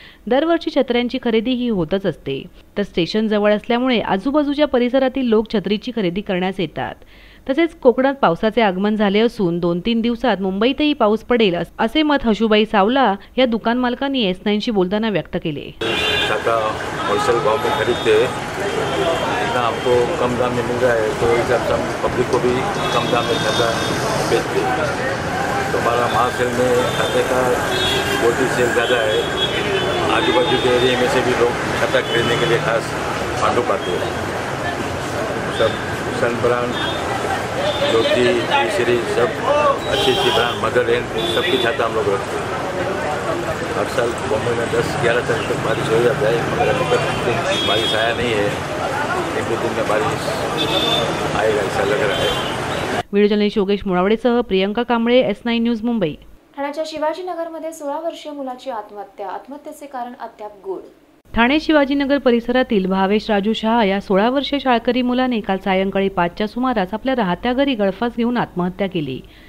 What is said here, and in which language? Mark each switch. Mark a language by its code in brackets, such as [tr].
[mr] दरवर्षी छत्र्यांची खरेदी ही होतच असते. तर स्टेशन जवळ असल्यामुळे आजूबाजूच्या परिसरातील लोक छत्रीची खरेदी करण्यास येतात. तसेच कोकणात पावसाचे आगमन झाले असून 2-3 दिवसात मुंबईतही पाऊस पडेल असे मत हशुबाई सावला या दुकान मालकांनी S9शी बोलताना व्यक्त केले. [hi] छाता होलसेल भाव में खरीदते इतना हमको कम दाम में मिल रहा है तो इस हिसाब से हम पब्लिक को भी कम दाम में छाता बेचते हैं. तो हमारा महासेल में छाते का बहुत ही सेल ज़्यादा है. आजू बाजू के एरिया में से भी लोग छाता खरीदने के लिए खास भांडुप आते हैं. सब सन ब्रांड, ज्योति, सीरीज सब अच्छी ब्रांड, मदरलैंड सबकी छाता हम लोग रखते हैं. हर साल बॉम्बे में 10-11 तारीख तक बारिश हो जाता है, मगर अभी तक बारिश आया नहीं है. 1-2 दिन में बारिश आएगा ऐसा लग रहा है. [mr] Video journalist Yogesh मुळावडेसह Priyanka Kamble, S9 news, Mumbai. ठाण्याच्या शिवाजीनगरमध्ये 16 वर्षीय मुलाची आत्महत्या. आत्महत्येचे कारण अद्याप गूढ. ठाणे शिवाजीनगर परिसरातील भावेश राजू शहा या 16 वर्षीय शाळकरी मुलाने काल सायंकाळी 5च्या सुमारास आपल्या राहत्या घरी गळफास घेऊन आत्महत्या केली.